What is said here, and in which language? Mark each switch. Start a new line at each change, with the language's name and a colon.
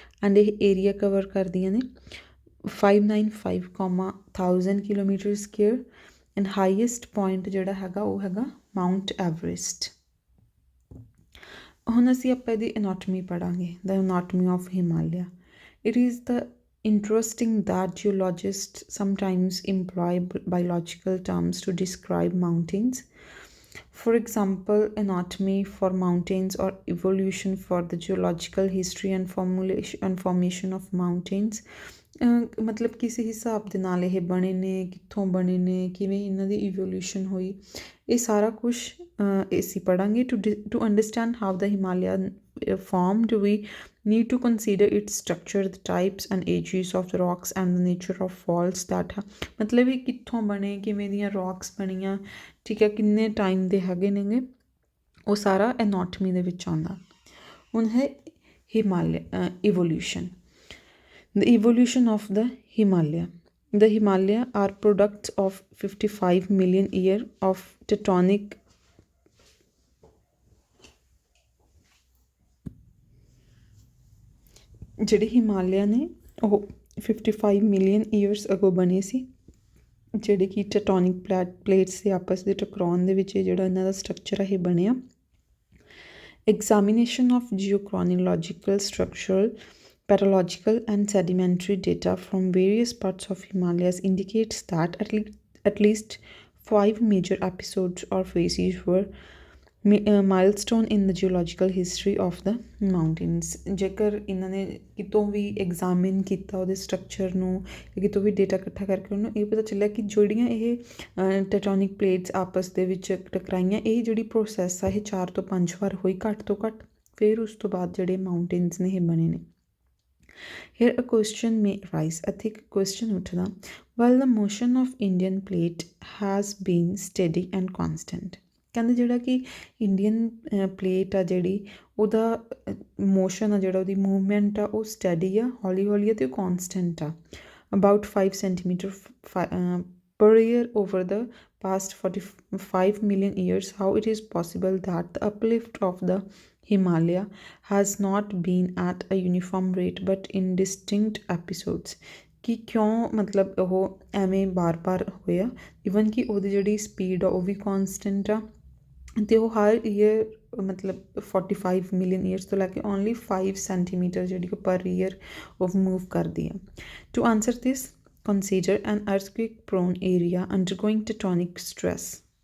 Punjabi: And ਇਹ area cover ਕਰਦੀਆਂ ਨੇ 595,1000 kilometre square. And highest point ਜਿਹੜਾ ਹੈਗਾ ਉਹ ਹੈਗਾ ਮਾਊਂਟ ਐਵਰੈਸਟ। ਹੁਣ ਅਸੀਂ ਆਪਾਂ ਇਹਦੀ anatomy ਪੜ੍ਹਾਂਗੇ,
English: The anatomy of Himalaya. It is the interesting that geologists sometimes employ biological terms to describe mountains. For example, anatomy for mountains or evolution for the geological history and formation of mountains
Punjabi: ਮਤਲਬ ਕਿਸ ਹਿਸਾਬ ਦੇ ਨਾਲ ਇਹ ਬਣੇ ਨੇ, ਕਿੱਥੋਂ ਬਣੇ ਨੇ, ਕਿਵੇਂ ਇਹਨਾਂ ਦੀ ਇਵੋਲਿਊਸ਼ਨ ਹੋਈ, ਇਹ ਸਾਰਾ ਕੁਛ ਅਸੀਂ ਪੜ੍ਹਾਂਗੇ।
English: to understand how the Himalaya formed, we need to consider its structure, the types and ages of the rocks and the nature of faults that
Punjabi: ਮਤਲਬ ਇਹ ਕਿੱਥੋਂ ਬਣੇ, ਕਿਵੇਂ ਦੀਆਂ ਰੌਕਸ ਬਣੀਆਂ, ਠੀਕ ਹੈ, ਕਿੰਨੇ ਟਾਈਮ ਦੇ ਹੈਗੇ ਨੇਗੇ, ਉਹ ਸਾਰਾ ਐਨੋਟਮੀ ਦੇ ਵਿੱਚ ਆਉਂਦਾ। ਹੁਣ ਹੈ Himalaya evolution.
English: The evolution of the Himalaya. The Himalaya are products of 55 million year of tectonic
Punjabi: ਜਿਹੜੇ ਹਿਮਾਲਿਆ ਨੇ ਉਹ 55 ਮਿਲੀਅਨ ਈਅਰਸ ਅਗੋ ਬਣੇ ਸੀ, ਜਿਹੜੇ ਕਿ ਟੈਕਟੋਨਿਕ ਪਲੇਟਸ ਦੇ ਆਪਸ ਦੇ ਟਕਰਾਉਣ ਦੇ ਵਿੱਚ ਜਿਹੜਾ ਇਹਨਾਂ ਦਾ ਸਟਰਕਚਰ ਹੈ ਇਹ ਬਣਿਆ।
English: Examination of geochronological, structural, petrological and sedimentary data from various parts of Himalayas indicates that at least 5 major episodes or phases were milestone in the geological history of the mountains।
Punjabi: ਜੇਕਰ ਇਹਨਾਂ ਨੇ ਕਿਤੋਂ ਵੀ examine ਕੀਤਾ ਉਹਦੇ structure ਨੂੰ, ਕਿਤੋਂ ਵੀ data ਇਕੱਠਾ ਕਰਕੇ ਉਹਨੂੰ ਇਹ ਪਤਾ ਚੱਲਿਆ ਕਿ ਜਿਹੜੀਆਂ ਇਹ ਟੈਕਟੋਨਿਕ ਪਲੇਟਸ ਆਪਸ ਦੇ ਵਿੱਚ ਟਕਰਾਈਆਂ, ਇਹ ਜਿਹੜੀ ਪ੍ਰੋਸੈਸ ਆ ਇਹ 4 ਤੋਂ 5 ਵਾਰ ਹੋਈ ਘੱਟ ਤੋਂ ਘੱਟ, ਫਿਰ ਉਸ ਤੋਂ ਬਾਅਦ ਜਿਹੜੇ ਮਾਊਂਟੇਨਸ ਨੇ ਇਹ ਬਣੇ ਨੇ।
English: Here a question may arise,
Punjabi: ਇੱਥੇ ਇੱਕ ਕੁਐਸਚਨ ਉੱਠਦਾ,
English: while the motion of Indian plate has been steady and constant,
Punjabi: ਕਹਿੰਦੇ ਜਿਹੜਾ ਕਿ ਇੰਡੀਅਨ ਪਲੇਟ ਆ ਜਿਹੜੀ ਉਹਦਾ ਮੋਸ਼ਨ ਆ, ਜਿਹੜਾ ਉਹਦੀ ਮੂਵਮੈਂਟ ਆ ਉਹ ਸਟੱਡੀ ਆ, ਹੌਲੀ ਹੌਲੀ ਆ ਅਤੇ ਉਹ ਕੌਨਸਟੈਂਟ ਆ,
English: About 5 centimetre per year over the past 45 million years. How it is possible that the uplift of the Himalaya has not been at a uniform rate but in distinct episodes?
Punjabi: ਕਿ ਕਿਉਂ ਮਤਲਬ ਉਹ ਐਵੇਂ ਬਾਰ ਹੋਇਆ, ਈਵਨ ਕਿ ਉਹਦੀ ਜਿਹੜੀ speed ਆ ਉਹ ਵੀ ਕੌਨਸਟੈਂਟ ਆ, ਅਤੇ ਉਹ ਹਰ ਈਅਰ ਮਤਲਬ 45 ਮਿਲੀਅਨ ਈਅਰਸ ਤੋਂ ਲੈ ਕੇ ਓਨਲੀ 5 ਸੈਂਟੀਮੀਟਰ ਜਿਹੜੀ ਉਹ ਪਰ ਈਅਰ ਉਹ ਮੂਵ ਕਰਦੀ ਆ।
English: To answer this, consider an earthquake prone area undergoing tectonic stress.